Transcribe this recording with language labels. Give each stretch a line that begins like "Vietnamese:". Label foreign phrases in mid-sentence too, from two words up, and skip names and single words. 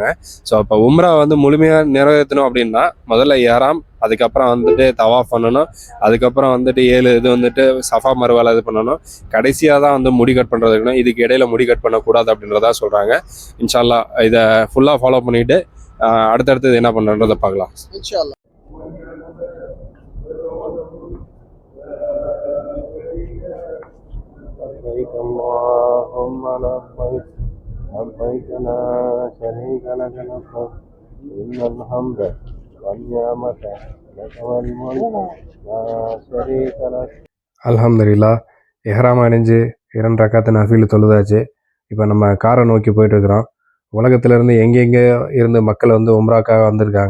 Tamil: ஸோ அப்போ உம்ரா வந்து முழுமையாக நிறைவேற்றணும் அப்படின்னா முதல்ல எஹ்ராம், அதுக்கப்புறம் வந்துட்டு தவாஃப் பண்ணணும், அதுக்கப்புறம் வந்துட்டு 7 இது வந்துட்டு சஃபா மருவால இது பண்ணணும், கடைசியாக தான் வந்து முடி கட் பண்ணுறதுக்குன்னா இதுக்கு இடையில முடி கட் பண்ணக்கூடாது அப்படின்றதா சொல்கிறாங்க.
Arabic: إن شاء الله
Tamil: இதை
English: full follow
Tamil: பண்ணிவிட்டு அடுத்தடுத்தது என்ன பண்ணுறதை பார்க்கலாம்
Arabic: إن شاء الله. لبيك اللهم لبيك لبيك لا شريك لك لبيك إن الحمد والنعمة لك والملك لا شريك لك.
Tamil: அல்ஹம்துலில்லாஹ், எஹ்ராம் அணிஞ்சு 2 ரக்காத்து நஃபீல் தொழுதாச்சு. இப்போ நம்ம காரை நோக்கி போயிட்டு இருக்கிறோம். உலகத்திலேருந்து எங்கெங்கே இருந்து மக்கள் வந்து உம்ராக்காக வந்திருக்காங்க.